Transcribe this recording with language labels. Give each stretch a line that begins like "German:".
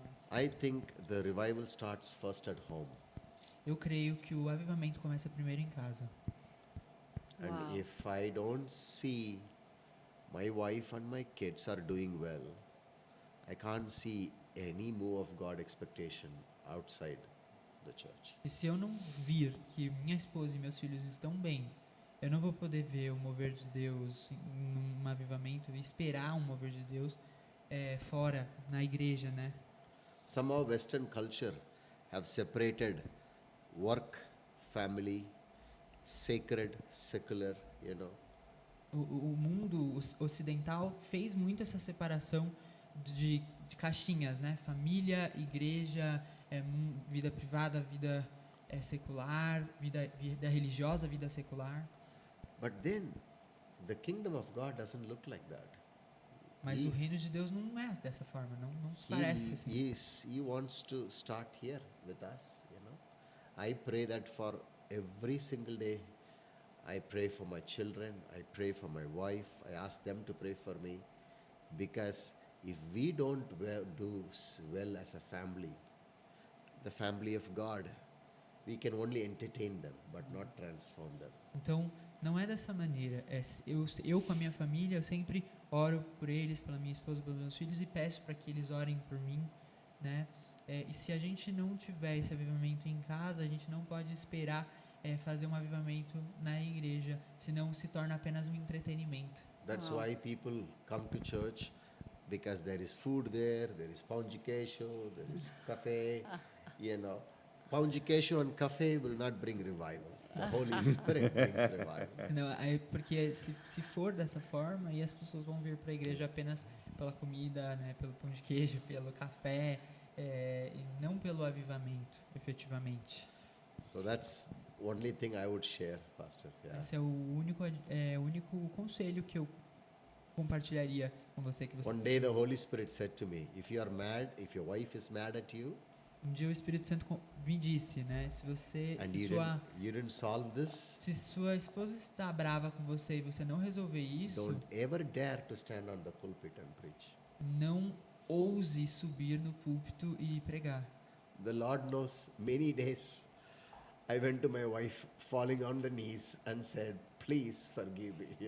English: I think the revival starts first at home.
Portuguese: Eu creio que o avivamento começa primeiro em casa.
English: And Wow. if I don't see my wife and my kids are doing well, I can't see any move of God expectation outside the church.
Portuguese: E se eu não vir que minha esposa e meus filhos estão bem, eu não vou poder ver o mover de Deus num avivamento e esperar um mover de Deus fora, na igreja, né?
English: Somehow Western culture have separated work, family, sacred, secular,
Portuguese: O mundo ocidental fez muito essa separação de caixinhas, né? Família, igreja, vida privada, vida secular, vida religiosa, vida secular.
English: But then the kingdom of God doesn't look like that.
Portuguese: Mas o reino de Deus não é dessa forma, não se parece assim.
English: He wants to start here with us, I pray that for every single day, I pray for my children, I pray for my wife, I ask them to pray for me, because if we don't do well as a family, the family of God, we can only entertain them, but not transform them.
Portuguese: Então, não é dessa maneira. Eu com a minha família, eu sempre oro por eles, pela minha esposa, pelos meus filhos, e peço para que eles orem por mim, né? E se a gente não tiver esse avivamento em casa, a gente não pode esperar fazer um avivamento na igreja, senão se torna apenas um entretenimento.
English: That's Wow. why people come to church, because there is food there is pão de queijo, there is café, Pão de queijo and café will not bring revival. The Holy Spirit brings revival.
Portuguese: Não, porque se for dessa forma, aí as pessoas vão vir para a igreja apenas pela comida, né, pelo pão de queijo, pelo café, e não pelo avivamento, efetivamente.
English: So that's only thing I would share, Pastor. Yeah.
Portuguese: Esse é o único conselho que eu compartilharia com você, que você
English: One day the Holy Spirit said to me, if you are mad, if your wife is mad at you,
Portuguese: Um dia o Espírito Santo me disse, né, se
English: and you didn't solve this,
Portuguese: se sua esposa está brava com você e você não resolver isso,
English: don't ever dare to stand on the pulpit and preach.
Portuguese: não ouse subir no púlpito e pregar.
English: The Lord knows many days I went to my wife falling on the knees and said, please forgive me,